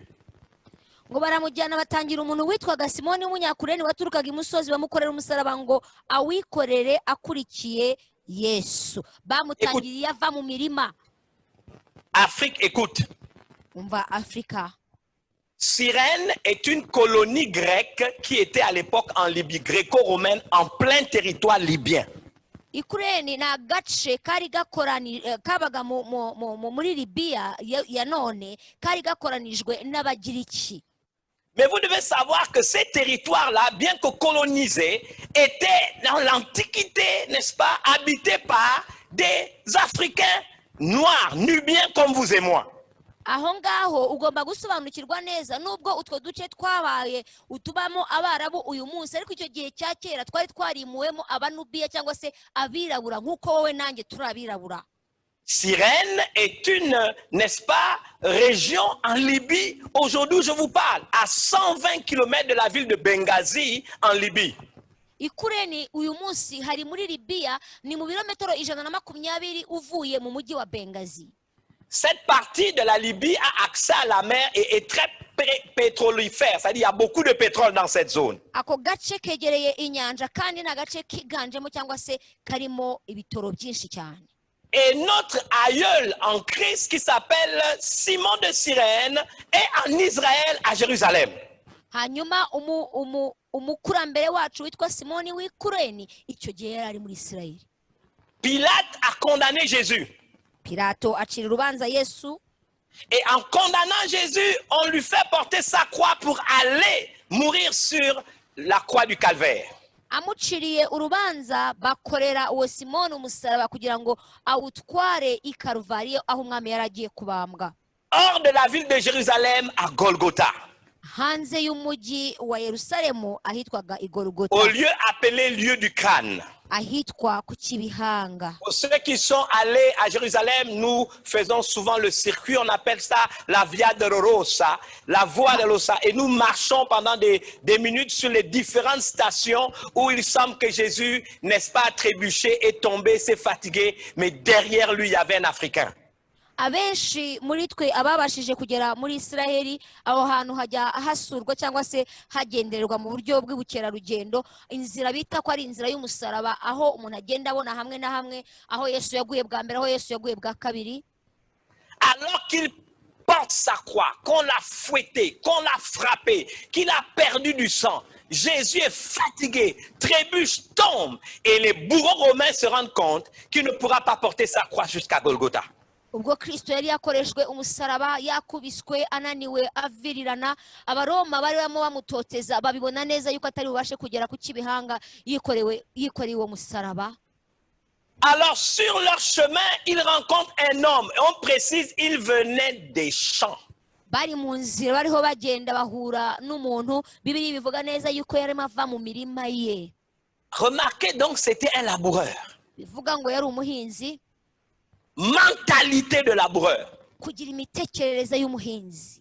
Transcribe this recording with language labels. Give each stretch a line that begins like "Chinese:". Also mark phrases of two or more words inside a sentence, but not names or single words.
Kinyarwanda: Ngo baramujyana batangira umuntu witwaga Simoni w'umunyakureni waturukaga imusozi bamukorera umusaraba ngo awikorere akurikiye Yesu. Bamutangiriye ava mu mirima.
French: Afrique, écoute. On va Africa. Cyrène est une colonie grecque qui était à l'époque en Libye, gréco-romaine, en plein territoire libyen.
Kinyarwanda: Ikureni na gace kari gakorani kabaga muri Libya ya none kari gakoranijwe n'abagiriki.
French: Mais vous devez savoir que ces territoires-là, bien que colonisés, étaient dans l'Antiquité, n'est-ce pas, habités par des Africains noirs, nubiens comme vous et moi.
Kinyarwanda: Aho ngaho ugomba gusobanukirwa neza nubwo utwo duce twabaye utubamo abarabu uyu munsi, ariko icyo gihe cya kera twari twarimuwemo abanubiya cyangwa se abirabura nk'uko wowe nanjye turabirabura.
French: Cyrène est une, n'est-ce pas, région en Libye. Aujourd'hui, je vous parle, à 120 km de la ville de Benghazi, en Libye.
Kinyarwanda: Ikureni uyu munsi hari muri Libya, ni mu birometero 120 uvuye mu mujyi wa Benghazi.
French: Cette partie de la Libye a accès à la mer et est très pétrolifère, c'est-à-dire il y a beaucoup de pétrole dans cette zone.
Kinyarwanda: Ako gace kegereye inyanja kandi na gace kiganjemo cyangwa se karimo ibitoro byinshi cyane.
French: Et notre aïeul en Christ qui s'appelle Simon de Cyrène est en Israël à Jérusalem.
Kinyarwanda: Hanyuma umukurambere wacu witwa Simoni w'Ikureni icyo gihe yari ari muri Isirayeli.
French: Pilate a condamné Jésus.
Kinyarwanda: Pilato acira urubanza Yesu.
French: Et en condamnant Jésus, on lui fait porter sa croix pour aller mourir sur la croix du calvaire.
Kinyarwanda: Amuciriye urubanza bakorera uwo Simoni umusaraba kugira ngo awutware i Karuvariyo aho umwami yaragiye kubambwa.
French: Hors de la ville de Jérusalem à Golgotha.
Kinyarwanda: Hanze y'umujyi wa Yerusalemu ahitwaga i Golgotha.
French: Au lieu appelé lieu du crâne.
Kinyarwanda: Ahitwa ku Kibihanga.
French: Pour ceux qui sont allés à Jérusalem, nous faisons souvent le circuit, on appelle ça la Via Dolorosa, la Voie Dolorosa, et nous marchons pendant des minutes sur les différentes stations où il semble que Jésus, n'est-ce pas, trébuché, est tombé, s'est fatigué, mais derrière lui, il y avait un Africain.
Kinyarwanda: Abenshi muri twe ababashije kugera muri Isiraheli aho hantu hajya hasurwa cyangwa se hagendererwa mu buryo bw'ubukerarugendo, inzira bita ko ari inzira y'umusaraba aho umuntu agenda abona hamwe na hamwe aho Yesu yaguye bwa mbere, aho Yesu yaguye bwa kabiri.
French: Alors qu'il porte sa croix, qu'on l'a fouetté, qu'on l'a frappé, qu'il a perdu du sang, Jésus est fatigué, trébuche, tombe, et les bourreaux romains se rendent compte qu'il ne pourra pas porter sa croix jusqu'à Golgotha.
Kinyarwanda: Ubwo Kristo yari yakoreshwe umusaraba, yakubiswe, ananiwe, avirirana, abaroma bari bamo bamutoteza babibona neza yuko atari bubashe kugera ku Kibihanga yikoreye uwo musaraba.
French: Alors sur leur chemin, ils rencontrent un homme, et on précise, il venait des champs.
Kinyarwanda: Bari mu nzira bariho bagenda bahura n'umuntu, Bibiliya bivuga neza yuko yarimo ava mu mirima ye.
French: Remarquez donc, c'était un laboureur.
Kinyarwanda: Bivuga ngo yari umuhinzi.
French: Mentalité de laboureur.
Kinyarwanda: Kugira imitekerereze y'umuhinzi.